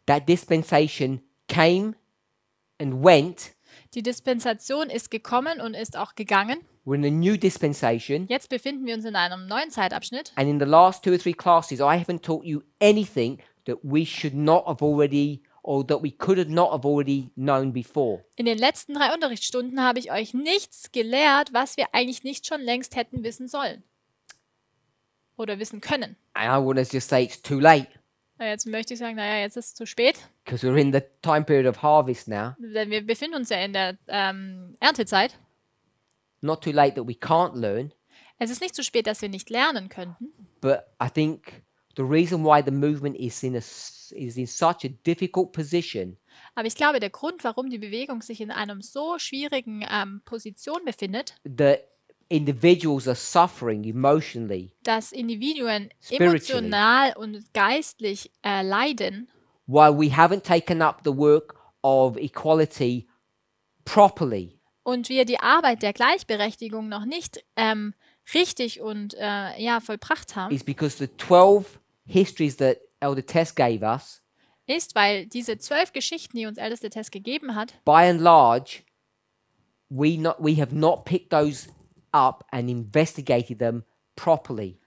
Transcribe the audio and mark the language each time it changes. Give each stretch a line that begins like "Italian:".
English: That dispensation came and went.
German: Die Dispensation ist gekommen und ist auch gegangen.
English: We're in a new dispensation.
German: Jetzt befinden wir uns in einem neuen Zeitabschnitt.
English: And in the last 2 or 3 classes, I haven't taught you anything that we should not have already, or that we could have not have already known before.
German: In den letzten 3 Unterrichtsstunden habe ich euch nichts gelehrt, was wir eigentlich nicht schon längst hätten wissen sollen. Oder wissen können.
English: And I want to just say it's too late,
German: Jetzt möchte ich sagen, naja, jetzt ist es zu spät,
English: because we're in the time period of harvest now.
German: denn wir befinden uns ja in der Erntezeit.
English: Not too late that we can't learn,
German: Es ist nicht zu spät, dass wir nicht lernen könnten.
English: but I think the reason why the movement is in such a difficult position
German: Aber ich glaube, der Grund, warum die Bewegung sich in einem so schwierigen Position befindet,
English: that individuals are suffering emotionally,
German: dass Individuen
English: Spiritually.
German: emotional und geistlich leiden,
English: while we haven't taken up the work of equality properly.
German: und wir die Arbeit der Gleichberechtigung noch nicht richtig und vollbracht haben,
English: Is because the 12 histories that Elder Tess gave us,
German: ist, weil diese 12 Geschichten, die uns älteste Tess gegeben hat,
English: by and large, we have not picked those up and investigated them properly.